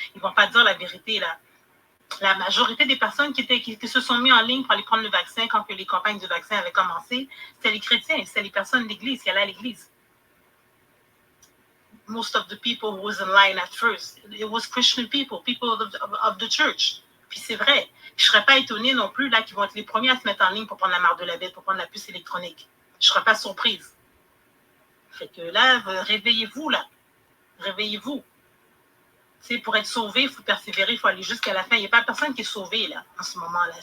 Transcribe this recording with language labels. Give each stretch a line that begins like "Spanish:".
French: Ils ne vont pas dire la vérité, là. La majorité des personnes qui se sont mis en ligne pour aller prendre le vaccin quand que les campagnes de vaccin avaient commencé, c'était les chrétiens, c'était les personnes de l'église qui allaient à l'église.
English: Most of the people who was in line at first, it was Christian people of the church.
French: Puis c'est vrai. Je ne serais pas étonnée non plus là qu'ils vont être les premiers à se mettre en ligne pour prendre la marde de la bête, pour prendre la puce électronique. Je ne serais pas surprise. Fait que là, réveillez-vous là. Réveillez-vous. Tu sais, pour être sauvé, il faut persévérer, il faut aller jusqu'à la fin. Il n'y a pas personne qui est sauvé là, en ce moment-là.